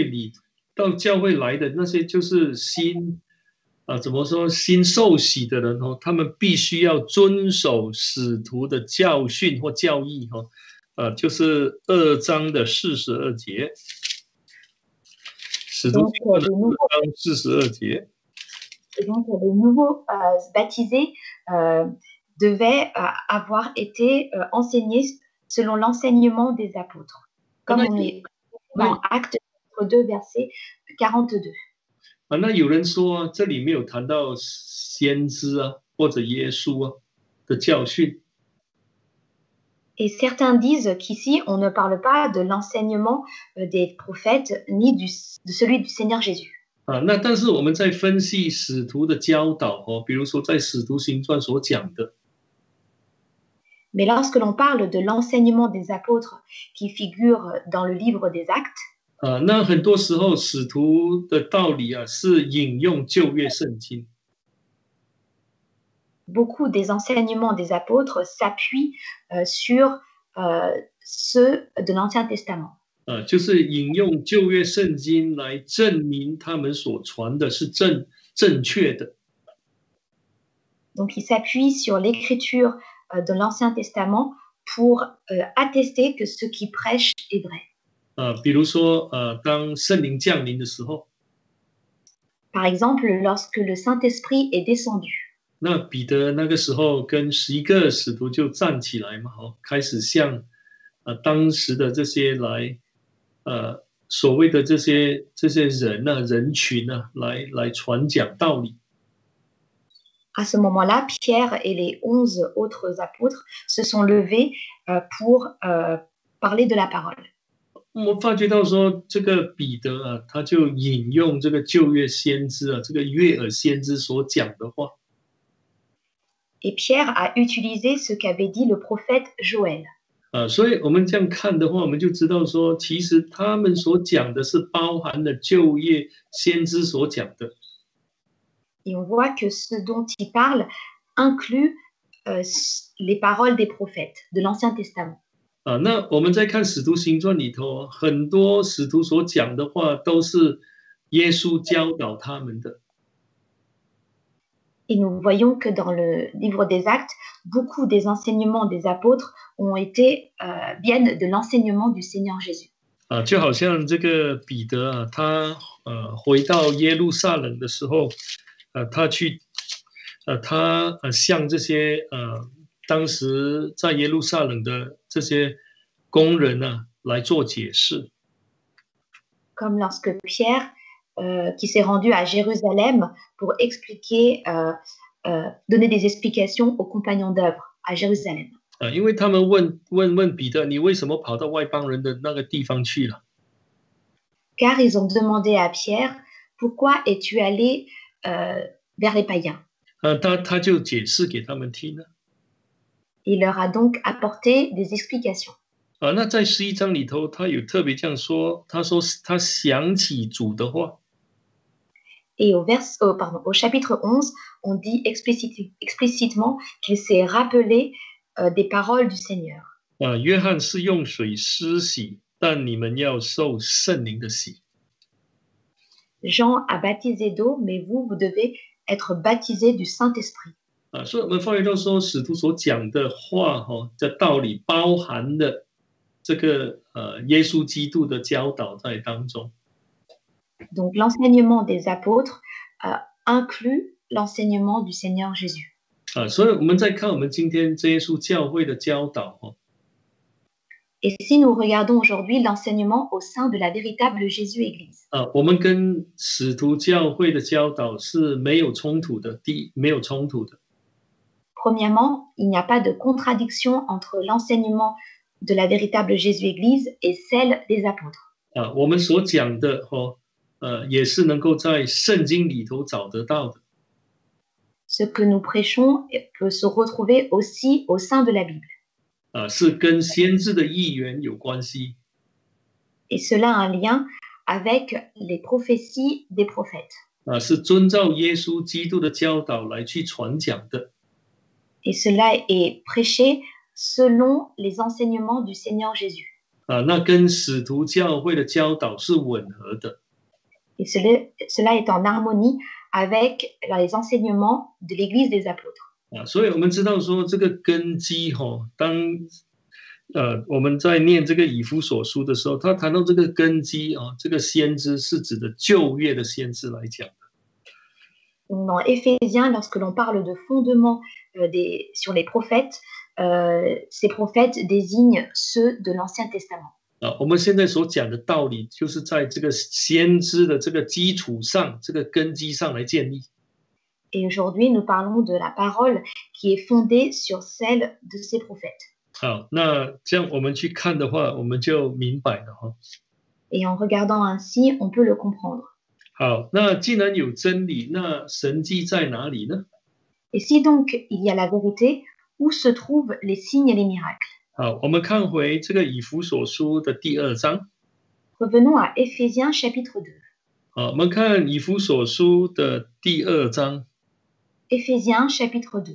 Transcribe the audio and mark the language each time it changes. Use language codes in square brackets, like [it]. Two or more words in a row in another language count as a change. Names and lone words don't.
[zh] 那些到教会里到教会来的那些就是怎么说新受洗的人哦，他们必须要遵守使徒的教训或教义哦，就是2章的42节，使徒 [fr] Donc, [zh] 行传的 [fr] les nouveaux, [zh] 2章42节。 [fr] et donc, les nouveaux baptisés devaient avoir été enseignés selon l'enseignement des apôtres, [zh] 那 [fr] comme on [zh] 有 [fr] est [zh] 那 [fr] dans Actes 2, verset 42. [zh] 那有人说啊，这里没有谈到先知啊或者耶稣啊的教训。 [fr] Et certains disent qu'ici, on ne parle pas de l'enseignement des prophètes ni de celui du Seigneur Jésus. [zh] 那但是我们在分析使徒的教导哦，比如说在使徒行传所讲的， [fr] Mais lorsque l'on parle de l'enseignement des apôtres qui figure dans le livre des Actes, [zh] 那很多时候使徒的道理啊是引用旧约圣经。 [fr] beaucoup des enseignements des apôtres s'appuient sur ceux de l'Ancien Testament. [zh] 就是引用旧约圣经来证明他们所传的是正确的。 [fr] Donc, ils s'appuient sur l'écriture de l'Ancien Testament pour attester que ce qu'ils prêchent est vrai. [zh] 比如说当圣灵降临的时候， [fr] Par exemple, lorsque le Saint-Esprit est descendu. [zh] 那彼得那个时候跟11个使徒就站起来嘛，开始向当时的这些来所谓的这些人啊人群啊来传讲道理。 [fr] À ce moment-là, Pierre et les 11 autres apôtres se sont levés pour parler de la parole. [zh] 我们发觉到说，这个彼得啊，他就引用这个旧约先知啊，这个约珥先知所讲的话。 [fr] Et Pierre a utilisé ce qu'avait dit le prophète Joël. [zh] 所以我们这样看的话，我们就知道说，其实他们所讲的是包含了旧约先知所讲的。 [fr] Et on voit que ce dont il parle inclut les paroles des prophètes de l'Ancien Testament. [zh] 那我们在看使徒行传里头，很多使徒所讲的话都是耶稣教导他们的。 [fr] Et nous voyons que dans le livre des Actes, beaucoup des enseignements des apôtres viennent de l'enseignement du Seigneur Jésus. [zh] 就好像这个彼得啊，他回到耶路撒冷的时候，他向这些当时在耶路撒冷的这些工人啊来做解释。 [fr] Comme lorsque Pierre, qui s'est rendu à Jérusalem pour donner des explications aux compagnons d'œuvre à Jérusalem. [zh] 因为他们问彼得，你为什么跑到外邦人的那个地方去了？ [fr] Car ils ont demandé à Pierre, pourquoi es-tu allé vers les païens? [zh] 他就解释给他们听了。 [fr] Il leur a donc apporté des explications. [zh] 那在11章里头，他有特别这样说，他说他想起主的话。 [fr] Et au chapitre 11, on dit explicitement qu'il s'est rappelé des paroles du Seigneur. [zh] 约翰是用水施洗，但你们要受圣灵的洗。 [fr] Jean a baptisé d'eau, mais vous devez être baptisés du Saint-Esprit. [zh] 所以我们发觉到说，使徒所讲的话，这道理包含了这个耶稣基督的教导在当中。 [fr] Donc l'enseignement des apôtres inclut l'enseignement du Seigneur Jésus. [zh] 所以我们在看我们今天真耶稣教会的教导 [fr] Et si nous regardons aujourd'hui l'enseignement au sein de la véritable Jésus-Église, [zh] 我们跟使徒教会的教导是没有冲突的，没有冲突的。 [fr] premièrement, il n'y a pas de contradiction entre l'enseignement de la véritable Jésus-Église et celle des apôtres. [zh] 我们所讲的也是能够在圣经里头找得到的。 [fr] Ce que nous prêchons peut se retrouver aussi au sein de la Bible. [zh] 是跟先知的预言有关系。 [fr] Et cela a un lien avec les prophéties des prophètes. [zh] 是遵照耶稣基督的教导来去传讲的。 [fr] Et cela est prêché selon les enseignements du Seigneur Jésus. [zh] 那跟使徒教会的教导是吻合的。 [fr] Et cela est en harmonie avec les enseignements de l'Église des apôtres. [zh] 所以我们知道说这个根基当我们在念这个以弗所书的时候，他谈到这个根基这个先知是指的旧约的先知来讲。 [fr] Dans Éphésiens, lorsque l'on parle de fondement sur les prophètes, ces prophètes désignent ceux de l'Ancien Testament. [zh] 我们现在所讲的道理，就是在这个先知的这个基础上，这个根基上来建立。 [fr] Et aujourd'hui, nous parlons de la parole qui est fondée sur celle de ces prophètes. [zh] 好，那这样我们去看的话，我们就明白了哈。 [fr] Et en regardant ainsi, on peut le comprendre. [zh] 好，那既然有真理，那神迹在哪里呢？ [fr] Et si donc il y a la vérité, où se trouvent les signes et les miracles? [zh] 好，我们看回这个以弗所书的第2章。 [fr] Revenons à Éphésiens chapitre 2. [zh] 好，我们看以弗所书的第2章。 [fr] Éphésiens chapitre 2.